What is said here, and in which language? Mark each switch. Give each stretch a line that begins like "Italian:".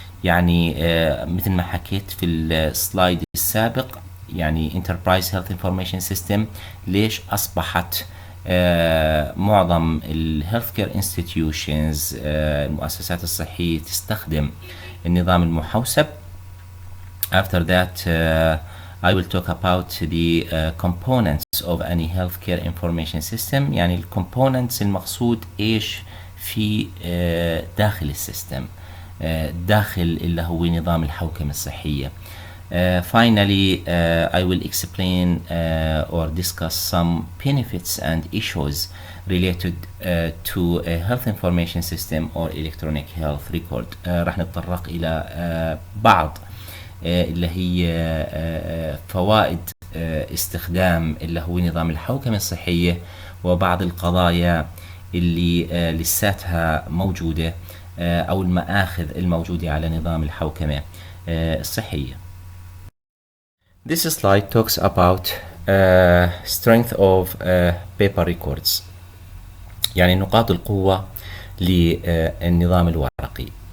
Arabic: يعني مثل ما حكيت في السلايد السابق، يعني Enterprise Health Information System ليش أصبحت معظم الهيلثكير انستتيوشنز المؤسسات الصحية تستخدم النظام المحوسب.
English: After that I will talk about the components of any healthcare information system.
Arabic: يعني الكومبوننتس المقصود ايش في داخل السيستم، داخل اللي هو نظام الحوكمة الصحية.
English: Finally, I will explain or discuss some benefits and issues related to a health information system or electronic health record.
Arabic: راح نتطرق إلى بعض اللي هي فوائد استخدام اللي هو نظام الحوكمة الصحية، وبعض القضايا اللي لساتها موجودة أو المآخذ الموجودة على نظام الحوكمة الصحية.
English: This slide talks about strength of paper records،
Arabic: يعني نقاط القوة للنظام الورقي.